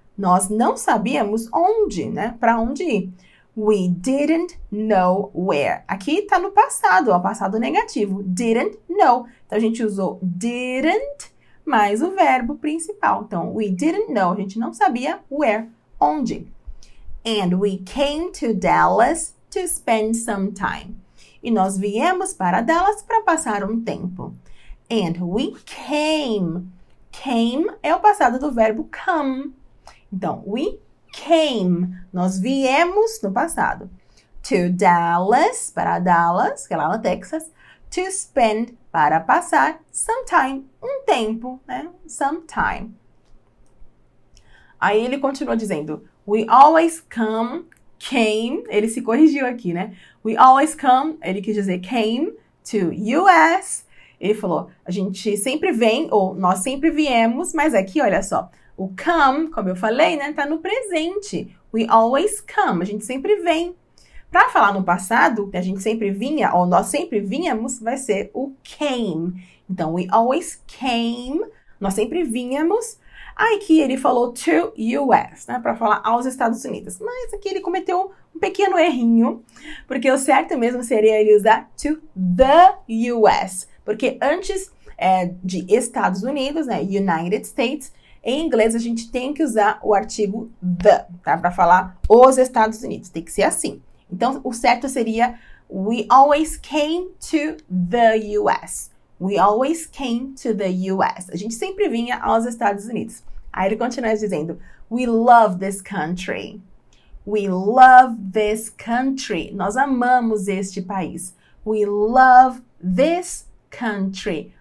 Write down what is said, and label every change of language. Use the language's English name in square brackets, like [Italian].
[Portuguese] Nós não sabíamos onde, né? Para onde ir. [English] We didn't know where. [Portuguese] Aqui tá no passado, ó, passado negativo. Didn't know. Então, a gente usou didn't mais o verbo principal. Então, [English] we didn't know. [Portuguese] A gente não sabia where, onde. [English] And we came to Dallas to spend some time. [Portuguese] E nós viemos para Dallas para passar um tempo. [English] And we came. [Portuguese] Came é o passado do verbo come. Então, [English] we came. [Portuguese] Nós viemos no passado. To Dallas, para Dallas, que é lá no Texas. To spend, para passar. Some time, um tempo, né? Some time. Aí ele continua dizendo, [English] we always came, [Portuguese] ele se corrigiu aqui, né? [English] We always come, [Portuguese] ele quis dizer [English] came to US. [Portuguese] Ele falou, a gente sempre vem, ou nós sempre viemos, mas aqui, olha só, o come, como eu falei, né, tá no presente. [English] We always come, [Portuguese] a gente sempre vem. Para falar no passado, que a gente sempre vinha, ou nós sempre vínhamos, vai ser o came. Então, [English] we always came, [Portuguese] nós sempre vínhamos. Aqui ele falou to US, né, para falar aos Estados Unidos. Mas aqui ele cometeu um pequeno errinho, porque o certo mesmo seria ele usar to the US. Porque antes de Estados Unidos, né, United States, em inglês a gente tem que usar o artigo the, tá? Para falar os Estados Unidos, tem que ser assim. Então, o certo seria [English] we always came to the US. We always came to the US. [Portuguese] A gente sempre vinha aos Estados Unidos. Aí ele continua dizendo, [English] we love this country. We love this country. [Portuguese] Nós amamos este país. [English] We love this country.